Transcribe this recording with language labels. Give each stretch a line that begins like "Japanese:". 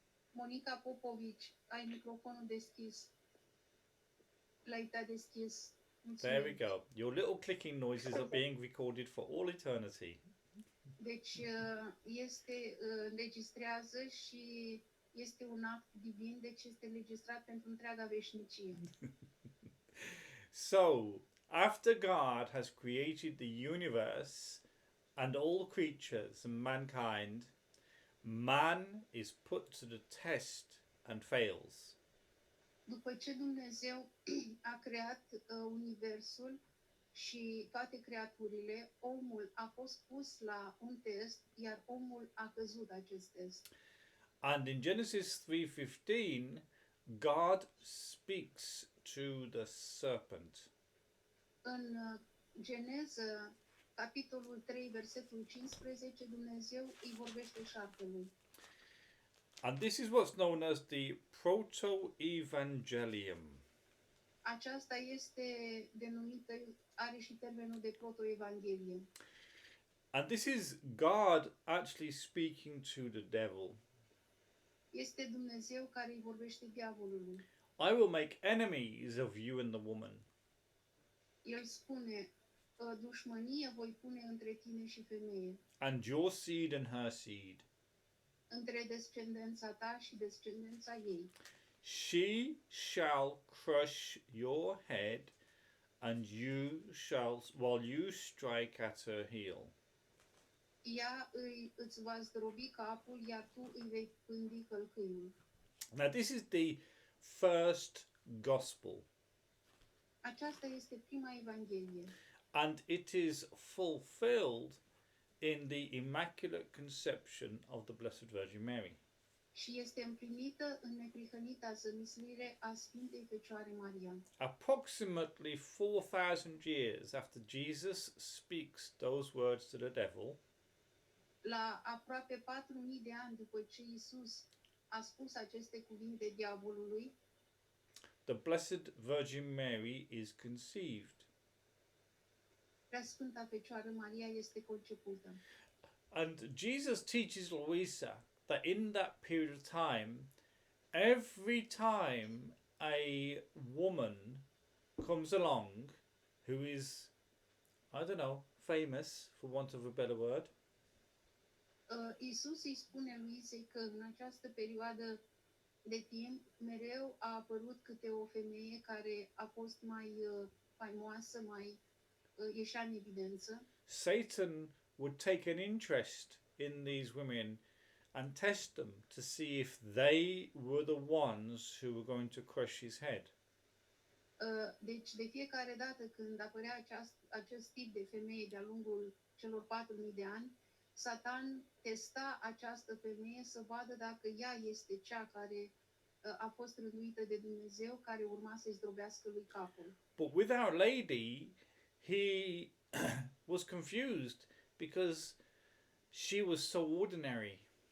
Romanian: Monica Popovici, ai microfonul deschis. L-ai dat deschis. Mulțumim.
English: There we go. Your little clicking noises are being recorded for all eternity.
Romanian: Deci este înregistrează și este un act divin, deci este înregistrat pentru întreaga veșnicie.
English: So, after God has created the universe and all creatures and mankind, man is put to the test and fails.
Romanian: După ce Dumnezeu a creat universul și toate creaturile, omul a fost pus la un test, iar omul a căzut acest test.
English: And in Genesis 3:15, God speaks to the serpent.
Romanian: În Geneză, capitolul 3, versetul 15, Dumnezeu îi vorbește șarpelui.
English: And this is what's known as the Proto-Evangelium.
Romanian: Aceasta este denumită, are și termenul de protoevanghelie.
English: And this is God actually speaking to the devil.
Romanian: Este Dumnezeu care îi vorbește diavolului.
English: I will make enemies of you and the woman.
Romanian: El spune, dușmănie voi pune între tine și femeie,
English: and your seed and her seed.
Romanian: între descendența ta și descendența ei.
English: She shall crush your head, and while you strike at her heel.
Romanian: Ea îți va zdrobi capul, iar tu îi vei pândi călcâiul.
English: Now, this is the first gospel,
Romanian: Aceasta este prima evanghelie
English: and it is fulfilled in the Immaculate Conception of the Blessed Virgin Mary.
Romanian: și este împlinită în neprihănita zămislire a Sfintei Fecioare Maria.
English: Approximately 4,000 years after Jesus speaks those words to the devil,
Romanian: La aproape 4.000 de ani după ce Iisus a spus aceste cuvinte diavolului,
English: the Blessed Virgin Mary is conceived.
Romanian: Preasfânta Fecioară Maria este concepută.
English: And Jesus teaches Louisa that in that period of time, every time a woman comes along who is, I don't know, famous, for want of a better word,
Romanian: Iisus îi spune Luisei că în această perioadă de timp mereu a apărut câte o femeie care a fost mai faimoasă, mai ieșea în evidență.
English: Satan would take an interest in these women and test them to see if they were the ones who were going to crush his head.
Romanian: Deci de fiecare dată când apărea acest tip de femeie de-a lungul celor 4.000 de ani, Satan testa această femeie să vadă dacă ea este cea care a fost rânduită de Dumnezeu, care urma să-i zdrobească lui capul.
English: But with Our Lady, he was confused because she was so ordinary.